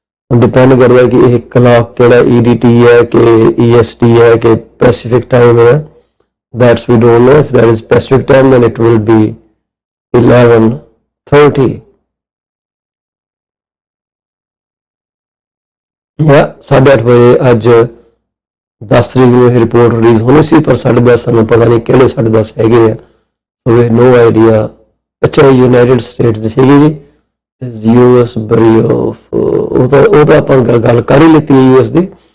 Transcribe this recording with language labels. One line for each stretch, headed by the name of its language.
Punjabi: Depend ਕਰਦਾ ਕਿ ਇਹ ਕਲॉक ਕਿਹੜਾ EDT ਹੈ ਕਿ EST ਹੈ ਕਿ ਪੈਸੀਫਿਕ ਟਾਈਮ ਹੈ।
English: That's we don't know. If there is Pacific time, then it will be 11:30.
Punjabi: Yeah, 8:30 ਵਜੇ ਅੱਜ 10 ਤਰੀਕ ਨੂੰ ਇਹ ਰਿਪੋਰਟ ਰਿਲੀਜ਼ ਹੋਣੀ ਸੀ, ਪਰ 10:30 ਸਾਨੂੰ ਪਤਾ ਨਹੀਂ ਕਿਹੜੇ 10:30 ਹੈਗੇ ਆ।
English: So we no idea.
Punjabi: ਅੱਛਾ, ਯੂਨਾਈਟਿਡ ਸਟੇਟਸ ਦੀ ਸੀਗੀ ਜੀ, US bureau of ਉਹ ਤਾਂ ਆਪਾਂ ਗੱਲ ਕਰ ਹੀ ਲਿੱਤੀ ਹੈ US ਦੀ।